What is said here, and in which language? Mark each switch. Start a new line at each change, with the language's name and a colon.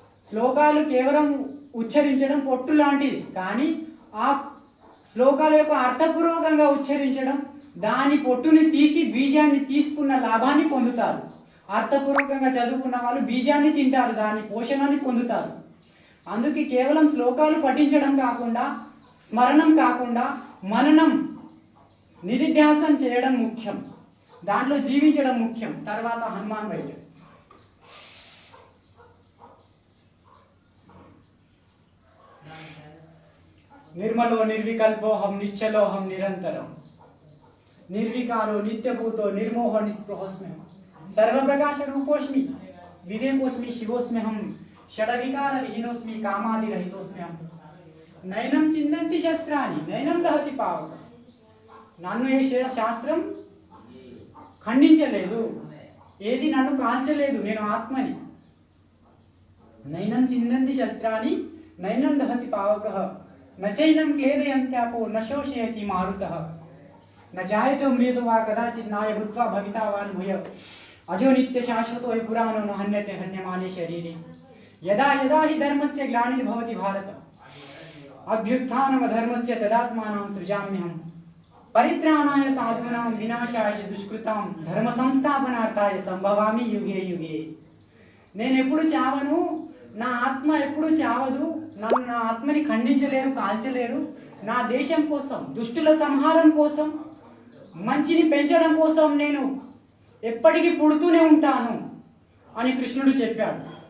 Telugu: శ్లోకాలు కేవలం ఉచ్చరించడం పొట్టు లాంటిది, కానీ ఆ శ్లోకాల యొక్క అర్థపూర్వకంగా ఉచ్చరించడం, దాని పొట్టుని తీసి బీజాన్ని తీసుకున్న లాభాన్ని పొందుతారు. అర్థపూర్వకంగా చదువుకున్న వాళ్ళు బీజాన్ని తింటారు, దాని పోషణాన్ని పొందుతారు. అందుకే కేవలం శ్లోకాలు పఠించడం కాకుండా, స్మరణం కాకుండా, మననం నిధిధ్యాసం చేయడం ముఖ్యం, దాంట్లో జీవించడం ముఖ్యం. తర్వాత హనుమాన్ బయట
Sanskrit: నిర్మలో నిర్వికల్పోహం నిశ్చలోహం నిరంతరం, నిర్వికాरो नित्यभूतो निर्मोह निस्पृहोस्म्यहं सर्वप्रकाश रूपोस्मि विवेकोस्मि शिवोस्म्यहं षडविकार विहीनोस्मि कामादि रहितोस्म्यहं नैनं चिन्नन्ति शस्त्राणि नैनं दहति पावक.
Telugu: నన్ను ఏ శాస్త్రం ఖండించలేదు, ఏది నన్ను కాల్చలేదు, నేను ఆత్మని.
Sanskrit: నైనం చిందంతి శస్త్రాన్ని నైనం దహతి పావకః నచైనం క్లేదయంత్యాపో న శోషయతి మారుతః न जायते मृतो वा कदाचित् नाय भूत्वा भविता वा भूय अजो नित्य शाश्वतो हि पुराणो न हन्यते हन्यमाने शरीरे यदा यदा हि धर्मस्य ग्लानिर्भवति भारत अभ्युत्थानमधर्मस्य तदात्मानं सृजाम्यहं परित्राणाय साधूनां विनाशाय च दुष्कृतां धर्म संस्थापनार्थाय संभवामि युगे युगे.
Telugu: నేను ఎప్పుడు చావను, నా ఆత్మ ఎప్పుడు చావదు, నన్ను నా ఆత్మని ఖండించలేరు, కాల్చలేరు. నా దేశం కోసం, దుష్టుల సంహారం కోసం, మంచిని పెంచడం కోసం నేను ఎప్పటికీ పుడుతూనే ఉంటాను అని కృష్ణుడు చెప్పాడు.